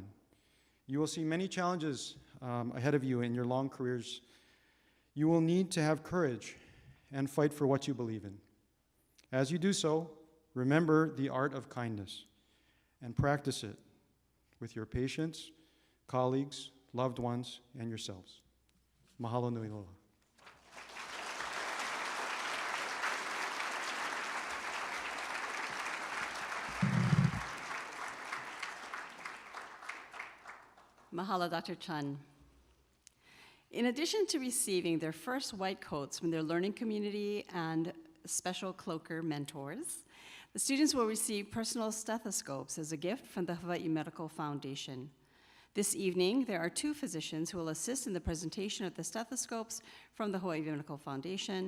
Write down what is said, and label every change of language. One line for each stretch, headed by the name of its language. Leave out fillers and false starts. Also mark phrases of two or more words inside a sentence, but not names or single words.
English: You will see many challenges ahead of you in your long careers. You will need to have courage and fight for what you believe in. As you do so, remember the art of kindness and practice it with your patients, colleagues, loved ones, and yourselves.
Hawaiian: Mahalo nui loa.
English: Mahalo, Dr. Chun. In addition to receiving their first white coats from their learning community and special cloaker mentors, the students will receive personal stethoscopes as a gift from the Hawaii Medical Foundation. This evening, there are 2 physicians who will assist in the presentation of the stethoscopes from the Hawaii Medical Foundation.